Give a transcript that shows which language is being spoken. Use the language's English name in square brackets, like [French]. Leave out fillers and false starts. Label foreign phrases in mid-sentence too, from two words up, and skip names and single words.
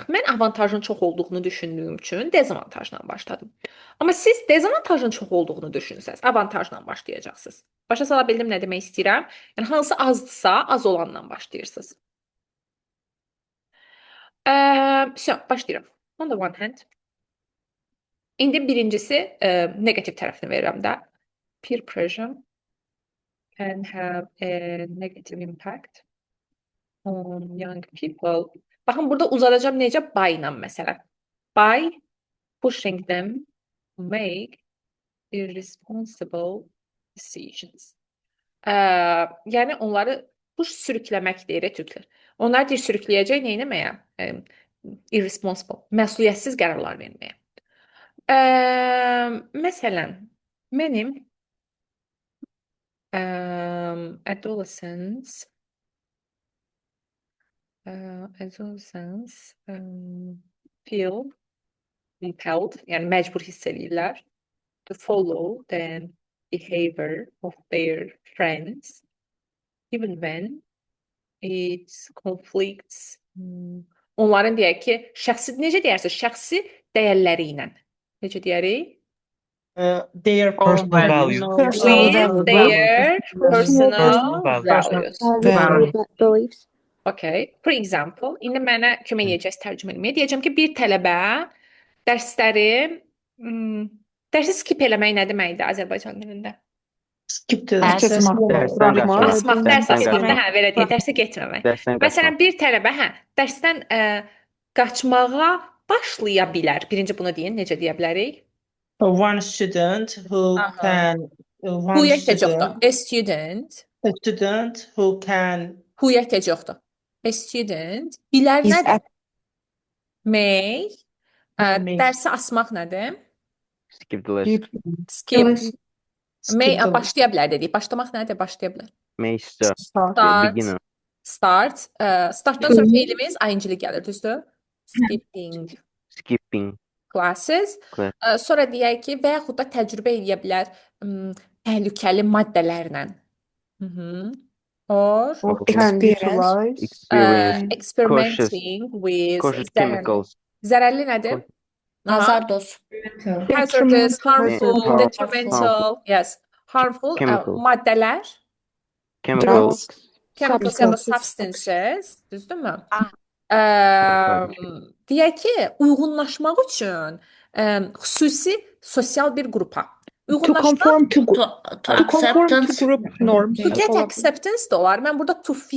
[Azerbaijani] Mən avantajın çox olduğunu düşündüyüm üçün dezavantajla başladım. Amma siz dezavantajın çox olduğunu düşünsəz, avantajla başlayacaqsınız. Başa sala bildim nə demək istəyirəm? Yəni hansı azdırsa, az olandan başlayırsınız. Başlayıram. [English] On the one hand. [Azerbaijani] İndi birincisi negativ tərəfini verirəm də. [English] Peer pressure can have a negative impact on young people. [Azerbaijani] Baxın, burada uzadacağım necə? By ilə məsələn. [English] By pushing them to make irresponsible decisions. [Azerbaijani] Yəni onları push sürükləmək deyir türklər. Onlar deyir sürükləyəcək nə etməyə? Irresponsible, məsuliyyətsiz qərarlar verməyə. Məsələn, mənim [English] adolescents feel compelled, [Azerbaijani] yəni məcbur hiss edirlər [English] to follow the behavior of their friends even when it conflicts. [Azerbaijani] Onların deyək ki, necə deyərsiniz? Şəxsi dəyərləri ilə. Necə deyərik? [English] Their Personal values. With their personal values. values. Okay. For example, [Azerbaijani] indi mənə kömək edəcəksiniz tərcümə etməyə. Deyəcəm ki, bir tələbə dərsləri dərsi skip eləmək nə deməkdir Azərbaycan dilində? Skip Kaçırmaq. Dərsdən Buraxmaq. qaçmaq. Asmaq, dərs Dərsdən asmaq da qaçmaq. hə, belə deyək, dərsə getməmək. Dərsdən Məsələn, qaçmaq. bir tələbə dərsdən qaçmağa başlaya bilər. Birinci bunu deyin, necə deyə bilərik? [English] One student who Aha. can [Azerbaijani] Who ehtiyac yoxdur. [English] A student. a student who can [Azerbaijani] Who ehtiyac yoxdur. [English] A student. [Azerbaijani] Bilər [English] Is [Azerbaijani] nədir? [English] at May. May. [Azerbaijani] Dərsi asmaq nədir? [English] Skip the lesson. Skip. May skip the [Azerbaijani] başlaya bilər dedik. Başlamaq nədir? Başlaya bilər. [English] May start. Start. Beginner. Start. [Azerbaijani] Startdan sonra feilimiz ing-li gəlir, düzdür? [English] Skipping Skipping classes. class. [Azerbaijani] Sonra deyək ki, və yaxud da təcrübə edə bilər təhlükəli maddələrlə. [English] Or Or can utilize. Experience. experimenting with Cautious chemicals. [Azerbaijani] Zərərli nədir? [English] Hazardous. Hazardous, harmful, Harmful. detrimental, yes. Harmful Chemical. [Azerbaijani] maddələr, [English] Chemicals. [Azerbaijani] chemicals ya da substances, düzdürmü? Deyək ki, uyğunlaşmaq üçün xüsusi sosial bir qrupa. [English] To [Azerbaijani] Uyğunlaşmaq [English] conform to To to conform acceptance. to group norms. to get acceptance [Azerbaijani] da olar. Mən burada [English] to fit